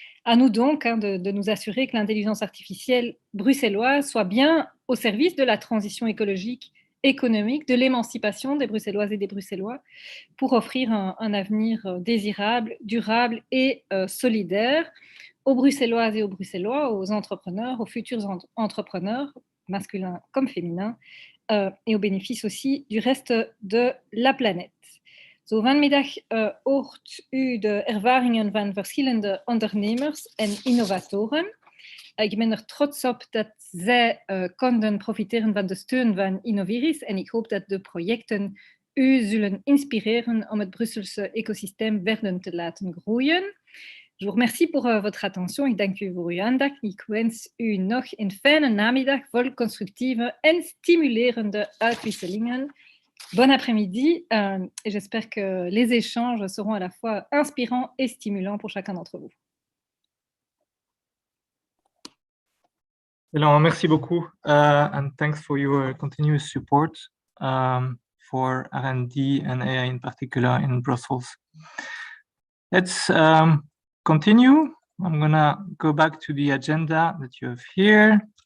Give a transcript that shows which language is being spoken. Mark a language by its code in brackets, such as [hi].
[fr] À nous donc de nous assurer que l'intelligence artificielle bruxelloise soit bien au service de la transition écologique, économique, de l'émancipation des Bruxelloises et des Bruxellois pour offrir un avenir désirable, durable et solidaire aux Bruxelloises et aux Bruxellois, aux entrepreneurs, aux futurs entrepreneurs, masculins comme féminins, et au bénéfice aussi du reste de la planète. [nl] Zo vanmiddag hoort u de ervaringen van verschillende ondernemers en innovatoren. Ik ben trots op dat zij konden profiteren van de steun van Innoviris en ik hoop dat de projecten u zullen inspireren om het Brusselse ecosysteem verder te laten groeien. [fr] Je vous remercie pour votre attention. [nl] Ik dank u voor uw aandacht. Ik wens u nog een fijne namiddag vol constructieve en stimulerende uitwisselingen. [fr] Bon après-midi et j'espère que les échanges seront à la fois inspirants et stimulants pour chacun d'entre vous. Alors, merci beaucoup [en] and thanks for your continuous support for R&D and AI in particular in Brussels. Let's continue. I'm gonna go back to the agenda that you have here.